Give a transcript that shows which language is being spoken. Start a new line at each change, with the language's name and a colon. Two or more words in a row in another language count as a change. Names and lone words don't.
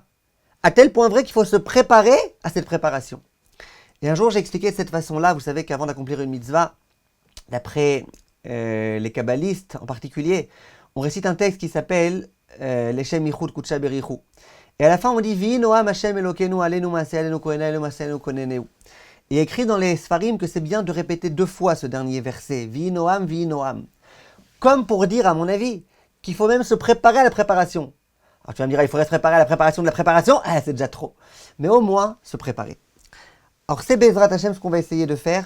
French: À tel point vrai qu'il faut se préparer à cette préparation. Et un jour j'ai expliqué de cette façon-là, vous savez qu'avant d'accomplir une mitzvah, d'après les kabbalistes en particulier, on récite un texte qui s'appelle
Hebrew: לשם יחוד קודשא בריך הוא.
French: Et à la fin on dit
Hebrew: ויהי נועם ה' אלוקינו עלינו מעשה עלינו כוננה עלינו מעשה עלינו כוננהו.
French: Il est écrit dans les Sfarim que c'est bien de répéter 2 fois ce dernier verset,
Hebrew: ויהי נועם, ויהי נועם.
French: Comme pour dire, à mon avis, qu'il faut même se préparer à la préparation. Alors tu vas me dire, il faudrait se préparer à la préparation de la préparation. Ah, c'est déjà trop. Mais au moins, se préparer. Alors c'est
Hebrew: בעזרת השם
French: ce qu'on va essayer de faire.